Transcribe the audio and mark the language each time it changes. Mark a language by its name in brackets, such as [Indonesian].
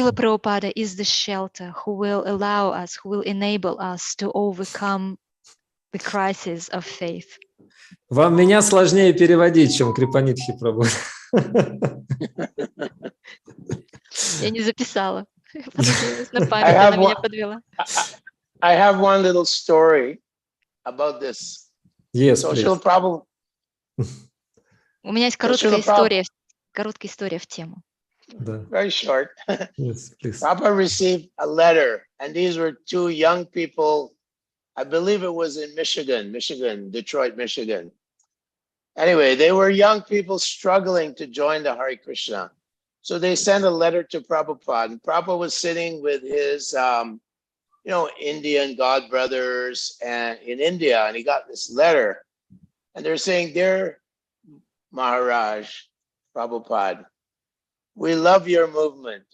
[English] Srila Prabhupada is the shelter who will allow us, who will enable us to overcome the crisis of faith. [Russian] Вам меня сложнее переводить, чем Крипанидхи Прабху. Я не записала. Понадеялась на память, она меня подвела. [English] I have one little story about this. Yes, so please. [Russian] У меня есть короткая история в тему. [English] Very short. Yes, please. Prabhupada received a letter, and these were two young people. I believe it was in Michigan, Detroit, Michigan. Anyway, they were young people struggling to join the Hare Krishna. So they sent a letter to Prabhupada, and Prabhupada was sitting with his Indian God brothers and in India, and he got this letter, and they're saying, "Dear Maharaj, Prabhupada, we love your movement.